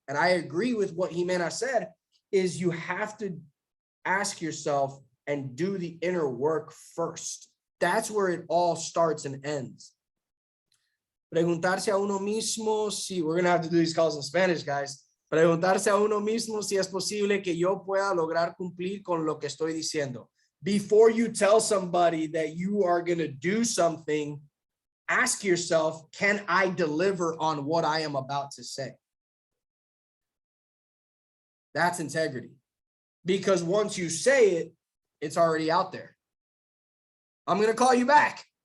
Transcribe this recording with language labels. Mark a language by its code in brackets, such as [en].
[en] And I agree with what Jimena said, is you have to ask yourself and do the inner work first. That's where it all starts and ends. [es] Preguntarse a uno mismo si, [en] we're going to have to do these calls in Spanish, guys. [es] Preguntarse a uno mismo si es posible que yo pueda lograr cumplir con lo que estoy diciendo. [en] Before you tell somebody that you are going to do something, ask yourself, can I deliver on what I am about to say? That's integrity. Because once you say it, it's already out there. I'm going to call you back.